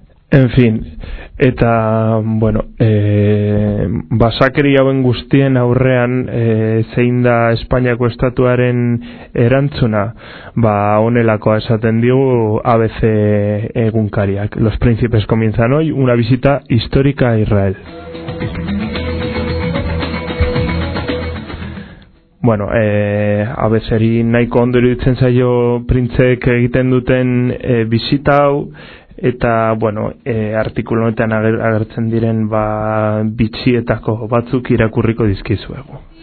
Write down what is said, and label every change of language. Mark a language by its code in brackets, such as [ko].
[eu] En fin, eta, bueno, basakeri hauen guztien aurrean zein da Espainiako estatuaren erantzuna, ba, honelakoa esaten digu ABC egunkariak. [es] Los príncipes comienzan hoy una visita histórica a Israel. [eu] Bueno, ABC-ri nahiko ondo iruditzen zaio printzek egiten duten bisita hau, eta, bueno, artikuluetan agertzen diren ba, bitxietako batzuk irakurriko dizkizuegu.